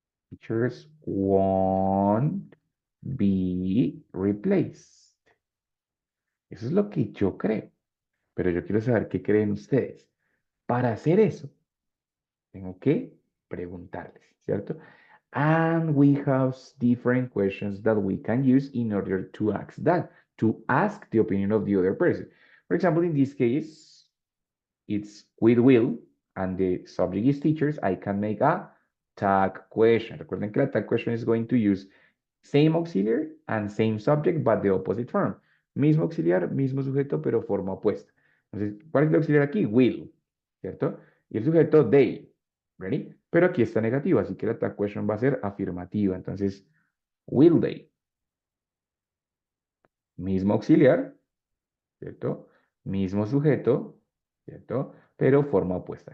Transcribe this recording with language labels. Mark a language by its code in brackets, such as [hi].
[en] Teachers won't be replaced. [es] Eso es lo que yo creo, pero yo quiero saber qué creen ustedes. Para hacer eso, tengo que preguntarles, ¿cierto? [en] And we have different questions that we can use in order to ask that, to ask the opinion of the other person. For example, in this case, it's with will, and the subject is teachers. I can make a tag question. [es] Recuerden que la [en] tag question is going to use same auxiliary and same subject, but the opposite form. [es] Mismo auxiliar, mismo sujeto, pero forma opuesta. Entonces, ¿cuál es el auxiliar aquí? Will, ¿cierto? Y el sujeto, they. ¿Ready? Pero aquí está negativo, así que la tag question va a ser afirmativa. Entonces, will they. Mismo auxiliar, ¿cierto? Mismo sujeto, ¿cierto? Pero forma opuesta.